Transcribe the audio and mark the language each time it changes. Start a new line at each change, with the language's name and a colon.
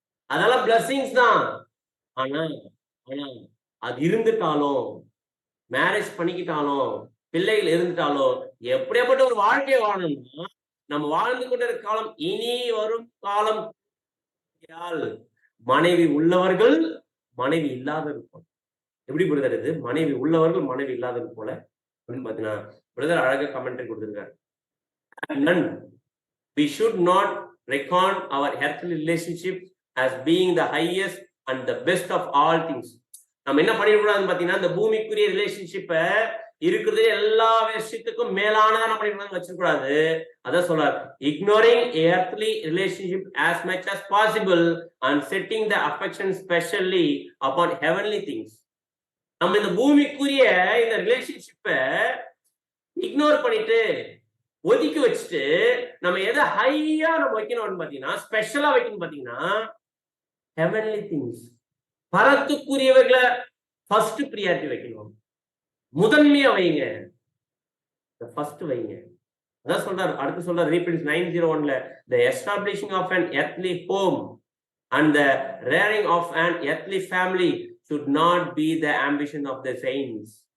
Tamil: அதெல்லாம் பிளஸிங்ஸ் தான். ஆனா ஆனா அது இருந்துட்டாலும் மேரேஜ் பண்ணிக்கிட்டாலும் பிள்ளைகள் இருந்துட்டாலும் எப்படியாப்பட்ட ஒரு வாழ்க்கையை வாழணும்னா நம்ம வாழ்ந்து கொண்டிருக்க காலம் இனி வரும் காலம் மனைவி உள்ளவர்கள் மனைவி இல்லாதது போல. எப்படி பிரதர் இது? மனைவி உள்ளவர்கள் மனைவி இல்லாதது போல அப்படின்னு பாத்தீங்கன்னா பிரதர் அழகா கமெண்ட்ரி கொடுத்திருக்காரு.
English: None. We should not reckon our earthly relationship as being the highest and the best of all things.
Tamil: நம்ம என்ன பண்ணிடக்கூடாதுன்னு பாத்தீங்கன்னா இந்த பூமிக்குரிய ரிலேஷன்ஷிப்ப இருக்கிறது எல்லா விஷயத்துக்கும் மேலானதா நம்ம பண்ணிடக்கூடாது வச்சிருக்கூடாது. அதான் சொல்றாரு,
English: ignoring earthly relationship as much as possible and setting the affection specially upon heavenly things.
Tamil: நம்ம இந்த பூமிக்குரிய இந்த ரிலேஷன்ஷிப்ப இக்னோர் பண்ணிட்டு ஒதுக்கி வச்சுட்டு நம்ம எதை ஹையா நம்ம வைக்கணும் பாத்தீங்கன்னா ஸ்பெஷலா வைக்கணும் பாத்தீங்கன்னா ஹெவன்லி திங்ஸ், பரத்துக்குரியவர்களை ஃபர்ஸ்ட் பிரியாரிட்டி வைக்கணும், முதன்மையா வைங்க, ஃபர்ஸ்ட் வைங்க. அதான் சொல்றாரு. அடுத்து சொல்றாரு ரீபிரின்ஸ் 9:01
English: the establishing of an earthly home and the rearing of an earthly family should not be the ambition of the saints.